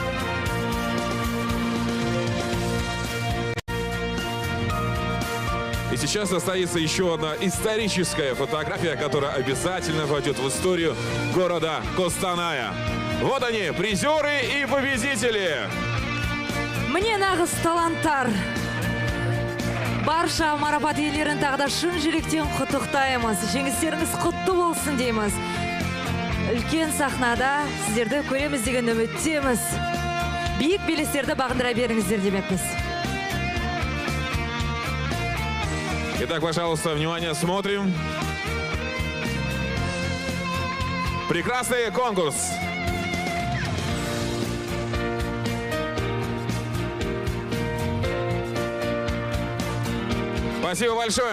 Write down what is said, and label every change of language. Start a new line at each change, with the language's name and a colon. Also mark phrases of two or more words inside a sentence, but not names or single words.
Russian: И сейчас состоится еще одна историческая фотография, которая обязательно войдет в историю города Костаная. Вот они, призеры и победители.
Kazakh: Міне нағыз таланттар. Барша марапат иелерін тағы да шын жүректен құттықтаймыз. Жеңістеріңіз құтты болсын дейміз. Үлкен сахнада сіздерді көреміз деген үміттеміз. Биік белестерді бағындыра беріңіздер демекпіз.
Russian: Итак, пожалуйста, внимание, смотрим. Прекрасный конкурс. Спасибо большое.